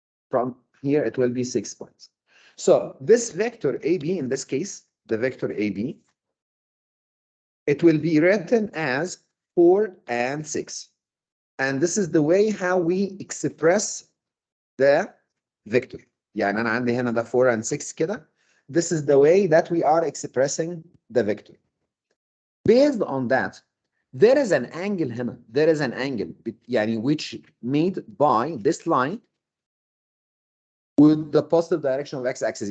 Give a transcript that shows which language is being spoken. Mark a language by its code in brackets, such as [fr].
[en] From here, it will be 6 points. So this vector AB, in this case, the vector AB, it will be written as 4 and 6. And this is the way how we express the vector. [ar] يعني أنا عندي هنا ده 4 and 6 كده. [en] This is the way that we are expressing the vector. Based on that, there is an angle [ar] هنا. [en] There is an angle يعني which made by this line with the positive direction of x-axis.